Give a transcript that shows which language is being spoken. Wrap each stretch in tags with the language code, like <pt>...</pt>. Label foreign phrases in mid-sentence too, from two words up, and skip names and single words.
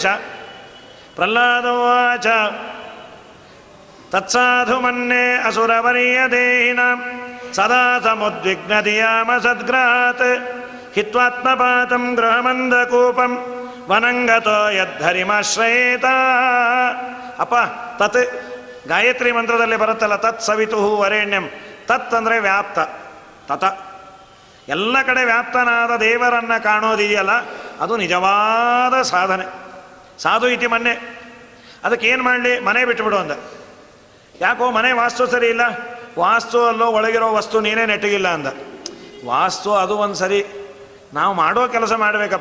<sa>ಪ್ರಹ್ಲಾದವಾಚ ತತ್ಸಾಧು ಮನ್ನೆ ಅಸುರವರಿಯ ದೇಹಿನ ಸದಾ ಸಮುದ್ವಿಗ್ನಧಿಯಾಮ ಸದ್ಗ್ರಹಾತ್ ಹಿತ್ವಾತ್ಮಪಾತಂ ಗೃಹಮಂದಕೂಪಂ ವನಂಗತೋ ಯದ್ಧರಿಮಾಶ್ರಯೇತ.</sa> <kn>ಅಪ್ಪ ತತ್ ಗಾಯತ್ರಿ ಮಂತ್ರದಲ್ಲಿ ಬರುತ್ತಲ್ಲ,</kn> <sa>ತತ್ ಸವಿತು ವರೇಣ್ಯಂ.</sa> <kn>ತತ್ ಅಂದರೆ ವ್ಯಾಪ್ತ, ತತ ಎಲ್ಲ ಕಡೆ ವ್ಯಾಪ್ತನಾದ ದೇವರನ್ನು ಕಾಣೋದಿದೆಯಲ್ಲ, ಅದು ನಿಜವಾದ ಸಾಧನೆ.</kn> <sa>ಸಾಧು ಇತಿ ಮನ್ನೆ.</sa> <kn>ಅದಕ್ಕೇನು ಮಾಡಲಿ, ಮನೆ ಬಿಟ್ಟುಬಿಡು ಅಂದ. ಯಾಕೋ ಮನೆ ವಾಸ್ತು ಸರಿ ಇಲ್ಲ. ವಾಸ್ತು ಅಲ್ಲೋ ಒಳಗಿರೋ ವಸ್ತು ನೀನೇ ನೆಟ್ಟಗಿಲ್ಲ ಅಂದ. ವಾಸ್ತು ಅದು ಒಂದು ಸರಿ, ನಾವು ಮಾಡೋ ಕೆಲಸ ಮಾಡಬೇಕಪ್ಪ.</kn>